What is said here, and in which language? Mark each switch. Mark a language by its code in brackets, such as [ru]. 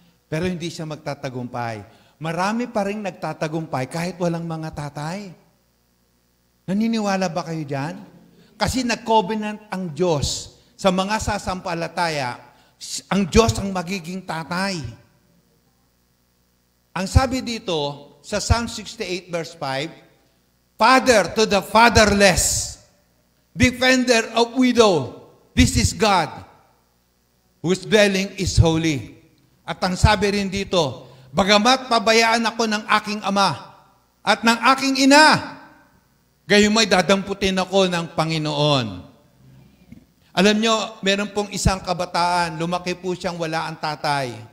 [tl] Pero hindi siya magtatagumpay. Marami pa rin nagtatagumpay kahit walang mga tatay. Naniniwala ba kayo dyan? Kasi nag-covenant ang Diyos sa mga sasampalataya, ang Diyos ang magiging tatay. Ang sabi dito sa [en] Psalm 68 verse 5, Father to the fatherless, defender of widow, this is God, whose dwelling is holy. [tl] At ang sabi rin dito, bagamat pabayaan ako ng aking ama at ng aking ina, gayon may dadamputin ako ng Panginoon. Alam nyo, meron pong isang kabataan, lumaki po siyang wala ang tatay.